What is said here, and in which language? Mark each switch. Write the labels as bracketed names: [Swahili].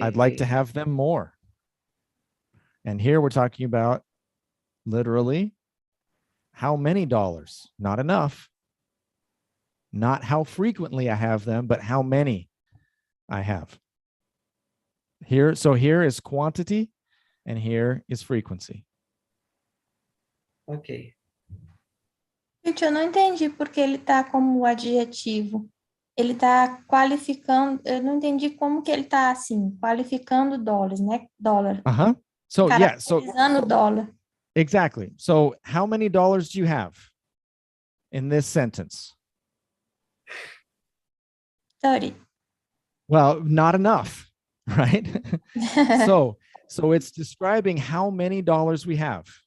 [English] I'd like to have them more. And here we're talking about literally how many dollars, not enough, not how frequently I have them, but how many I have. Here, so here is quantity and here is frequency. Ok. [Portuguese] Gente, eu não entendi porque ele tá como adjetivo. Ele tá qualificando, eu não entendi como que ele tá assim, qualificando dólares, né? Dólar. [English] Uh-huh. So yeah, so [Portuguese] Caracterizando dólar. [English] exactly. So how many dollars do you have in this sentence? 30. Well, not enough, right? So it's describing how many dollars we have.